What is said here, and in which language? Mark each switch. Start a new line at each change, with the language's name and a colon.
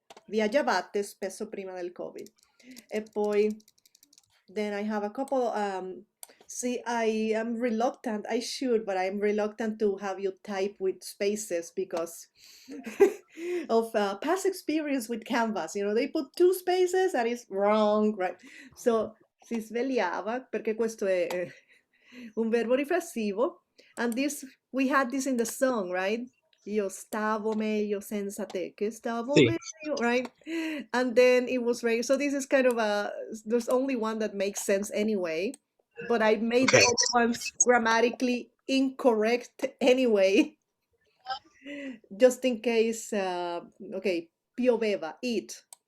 Italian: Viaggiavate spesso prima del Covid. E poi,
English: then I have a couple, see, I am reluctant, I should, but I'm reluctant to have you type with spaces because of past experience with Canvas. You know, they put two spaces and it's wrong, right?
Italian: So, si svegliava, perché questo è un verbo riflessivo.
English: And this, we had this in the song, right?
Italian: Io stavo meglio senza te, che stavo Sì.
English: meglio, right? And then it was right. So this is kind of a, there's only one that makes sense anyway, but I made the Ok. other ones grammatically incorrect anyway, just in case, okay, pioveva, it.